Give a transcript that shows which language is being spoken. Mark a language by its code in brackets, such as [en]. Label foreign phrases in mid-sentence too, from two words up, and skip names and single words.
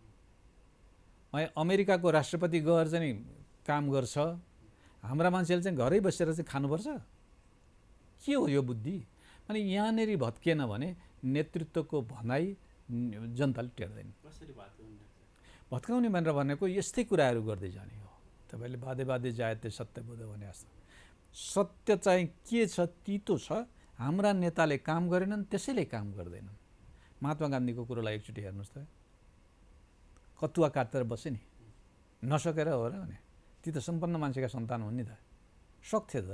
[ne] अमेरिकाको राष्ट्रपति गएर चाहिँ काम गर्छ, हाम्रा मान्छेले चाहिँ घरै बसेर चाहिँ खानुपर्छ? के हो यो बुद्धि? अनि यहाँनिर भत्किएन भने नेतृत्वको भनाइ जनताले टेर्दैन। भत्काउने भनेर भनेको यस्तै कुराहरू गर्दै जाने हो। तपाईँले [sa] बाधे बाधे जायते सत्यबोध [ne] भने जस्तो सत्य चाहिँ के छ? तितो छ। हाम्रा नेताले काम गरेनन्, त्यसैले काम गर्दैनन्। महात्मा गान्धीको कुरोलाई एकचोटि हेर्नुहोस् त, कतुवा काटेर बसे नि, नसकेर हो र भने। ती त सम्पन्न मान्छेका सन्तान हुन् नि त, सक्थे त।